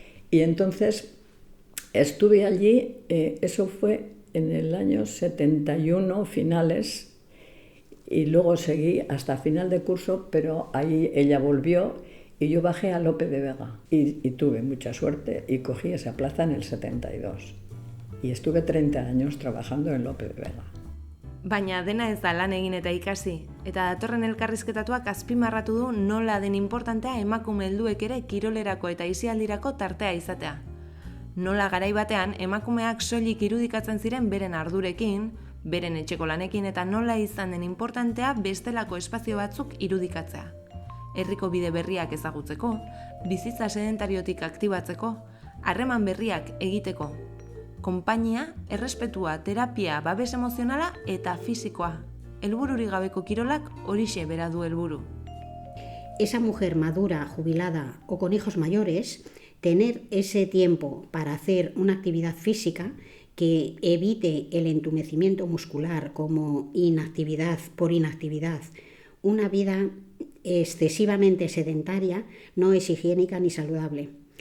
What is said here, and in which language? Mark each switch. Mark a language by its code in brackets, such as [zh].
[es] Y entonces estuve allí, eso fue en el año 71, finales, y luego seguí hasta final de curso, pero ahí ella volvió. Y yo bajé a Lope de Vega y tuve mucha suerte y cogí esa plaza en el 72. Y estuve 30 años trabajando en Lope de Vega. [eu] Baina dena ez da lan egin eta ikasi, eta datorren elkarrizketatuak azpimarratu du nola den importantea emakume helduek ere kirolerako eta aisialdirako tartea izatea. Nola garai batean emakumeak soilik irudikatzen ziren beren ardurekin, beren etxeko lanekin eta nola izan den importantea bestelako espazio batzuk irudikatzea. Herriko bide berriak ezagutzeko, bizitza sedentariotik aktibatzeko, harreman berriak egiteko, konpainia, errespetua, terapia, babes emozionala eta fisikoa. Helbururik gabeko kirolak horixe bera du helburu. [es] Esa mujer madura, jubilada o con hijos mayores, tener ese tiempo para hacer una actividad física que evite el entumecimiento muscular como inactividad por inactividad, una vida excesivamente sedentaria, no es higiénica ni saludable.